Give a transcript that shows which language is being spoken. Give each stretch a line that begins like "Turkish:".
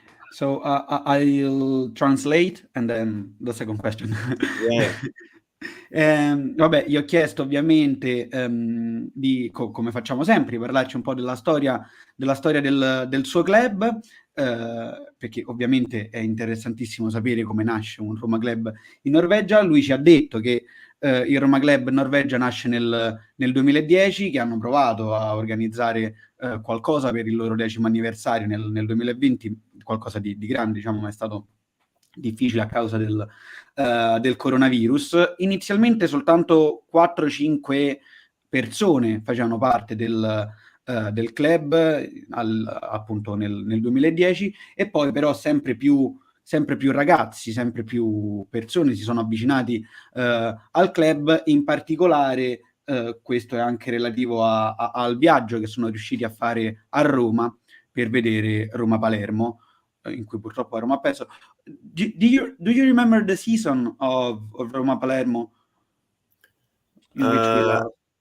English: So I'll translate and then the second question. Yeah.
Italian: Vabbè, gli ho chiesto ovviamente come facciamo sempre, di parlarci un po' della storia del suo club, perché ovviamente è interessantissimo sapere come nasce un Roma Club in Norvegia. Lui ci ha detto che il Roma Club Norvegia nasce nel 2010, che hanno provato a organizzare qualcosa per il loro 10° anniversario nel 2020, qualcosa di grande, diciamo, ma è stato difficile a causa del coronavirus. Inizialmente soltanto 4-5 persone facevano parte del club appunto nel 2010, e poi però sempre più ragazzi, sempre più persone si sono avvicinati al club. In particolare questo è anche relativo al viaggio che sono riusciti a fare a Roma per vedere Roma-Palermo, in cui purtroppo Roma ha perso.
English: Do you remember the season of Roma Palermo in which we lost?